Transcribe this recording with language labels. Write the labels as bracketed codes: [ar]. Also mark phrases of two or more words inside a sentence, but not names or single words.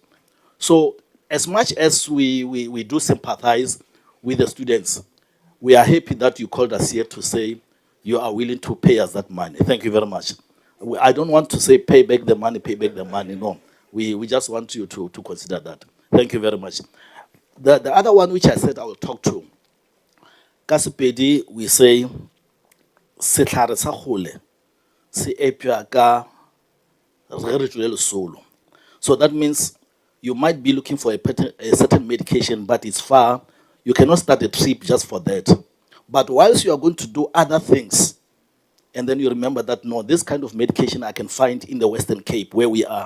[en] So as much as we do sympathize with the students, we are happy that you called us here to say you are willing to pay us that money. Thank you very much. I don't want to say pay back the money, no. We just want you to consider that. Thank you very much. The other one which I said I will talk to, Kasipedi, we say, [nso] setlhare sa gole se epya ka re re tswele solo. [en] So that means you might be looking for a certain medication, but it's far. You cannot start a trip just for that. But whilst you are going to do other things, and then you remember that, no, this kind of medication I can find in the Western Cape where we are.